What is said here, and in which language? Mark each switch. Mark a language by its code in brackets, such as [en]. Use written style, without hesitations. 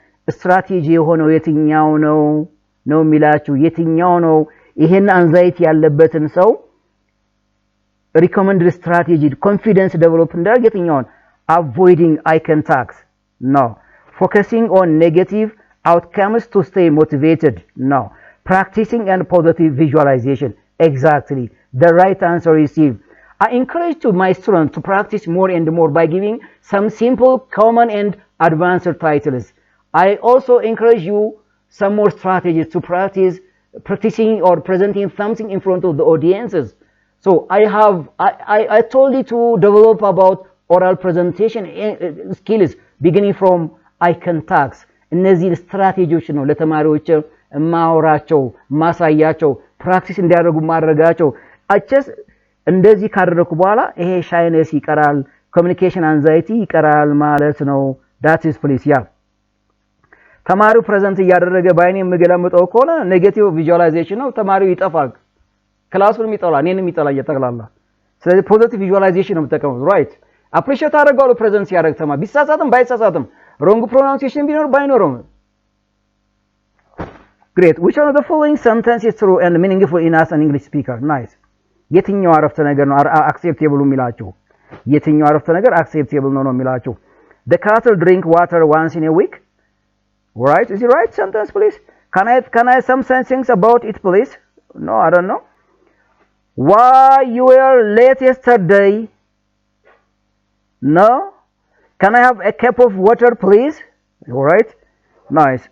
[am] strategy የሆነው የትኛው ነው የሚላችሁ? የትኛው ነው ይሄን አንዛይቲ ያለበትን ሰው [en] recommended strategy confidence develop [am] እንዳደርግ የትኛውን? [en] avoiding eye contact, no. Focusing on negative outcomes to stay motivated, no. Practicing and positive visualization, exactly the right answer is C. I encourage my students to practice more and more by giving some simple, common and advanced titles. I also encourage you some more strategies to practicing or presenting something in front of the audiences. So I told you to develop about oral presentation skills beginning from eye contacts. [am] እነዚህ ስትራቴጂዎች ነው ለተማሪዎች ማውራቸው ማሳያቸው ፕራክቲስ እንዲያደርጉ ማድረጋቸው። አቸስ እንደዚህ ካደረኩ በኋላ ይሄ ሻይነስ ይቀራል፣ ኮሚኒኬሽን አንዛይቲ ይቀራል ማለት ነው። [en] that is please yeah. [am] ተማሪው ፕሬዘንት እያደረገ ባይኔ የምገለምጠው ከሆነ ኔጌቲቭ ቪዥዋላይዜሽን ነው። ተማሪው ይጠፋል፣ ክላሱንም ይጠላል፣ እኔንም ይጠላል እየተገላላ። ስለዚህ ፖዚቲቭ ቪዥዋላይዜሽን ነው የምጠቀመው። ራይት አፕሪሺየት አደርጋለሁ ፕሬዘንት ሲያደርግ ተማሪ ቢሳሳትም ባይሳሳትም wrong pronunciation ቢኖር ባይኖርም። great. [en] Which one of the following sentences is true and meaningful in as an English speaker? nice. [am] የትኛው አረፍተ ነገር ነው acceptable የሚላችሁ? የትኛው አረፍተ ነገር acceptable ነው የሚላችሁ? [en] the cattle drink water once in a week. right? Is it right sentence please? Can I some things about it please? No, I don't know. Why you were late yesterday? No. Can I have a cup of water please? All right. Nice.